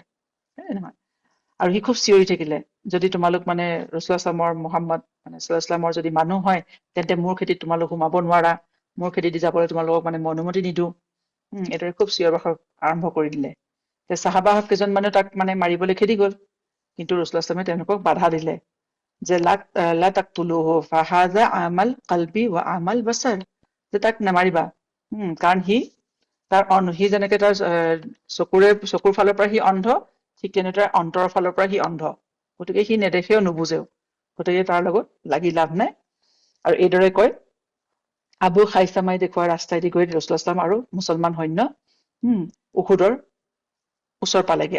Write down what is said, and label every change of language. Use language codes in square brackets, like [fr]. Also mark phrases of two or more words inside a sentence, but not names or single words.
[as] নহয়, আৰু সি খুব চিঞৰি থাকিলে, যদি তোমালোক মানে ৰাছূলুল্লাহৰ মুহাম্মদ মানে ছাল্লাল্লাহু যদি মানুহ হয়, তেন্তে মোৰ খেতিত তোমালোক সোমাব নোৱাৰা, মোৰ খেতি দি যাবলৈ তোমালোকক মানে মই অনুমতি নিদিওঁ। এইদৰে খুব চিঞৰ বাখৰ আৰম্ভ কৰি দিলে। চাহাবা কেইজন মানে তাক মানে মাৰিবলৈ খেদি গল, কিন্তু ৰাছূলুল্লাহ তেওঁলোকক বাধা দিলে যে [ar] لا تقتلوه فهذا أعمى القلب و أعمى البصر, [as] যে তাক নামাৰিবা, কাৰণ সি যেনেকে তাৰ চকুৰ ফালৰ পৰা সি অন্ধ, ঠিক তেনেদৰে অন্তৰৰ ফালৰ পৰা সি অন্ধ। গতিকে সি নেদেখেও নুবুজেও, গতিকে তাৰ লগত লাগি লাভ নাই। আৰু এইদৰে কয় আবু খাইছামাই দেখুওৱা ৰাস্তাইদি গৈ ৰাছূলুল্লাহ আৰু মুছলমান সৈন্য উহুদৰ ওচৰ পালেগে।